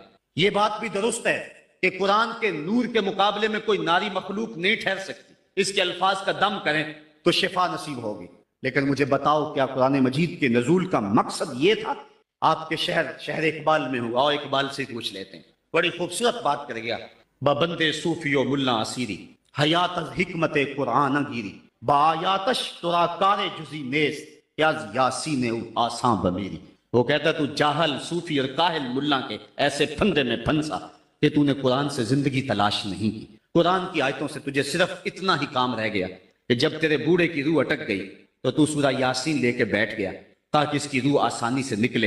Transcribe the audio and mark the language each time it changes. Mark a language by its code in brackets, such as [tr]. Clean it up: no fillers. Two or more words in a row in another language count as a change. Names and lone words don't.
[ur] یہ بات بھی درست ہے کہ قرآن کے نور کے مقابلے میں کوئی ناری مخلوق نہیں ٹھہر سکتی، اس کے الفاظ کا دم کریں تو شفا نصیب ہوگی۔ لیکن مجھے بتاؤ، کیا قرآن مجید کے نزول کا مقصد یہ تھا؟ آپ کے شہر اقبال میں ہوا، اور اقبال سے پوچھ لیتے ہیں، بڑی خوبصورت بات کر گیا۔ [fa] ببندے صوفی و ملا اسیری حیات از حکمت قرآن گیری، با آیاتش ترا کار جزی نیست یاز یاسین او آساں بمیری۔ [ur] وہ کہتا ہے تو جاہل صوفی اور کاہل ملا کے ایسے پھندے میں پھنسا کہ تو نے قرآن سے زندگی تلاش نہیں کی۔ قرآن کی آیتوں سے تجھے صرف اتنا ہی کام رہ گیا کہ جب تیرے بوڑھے کی روح اٹک گئی تو سورہ یاسین لے کے بیٹھ گیا تاکہ اس کی روح آسانی سے نکلے۔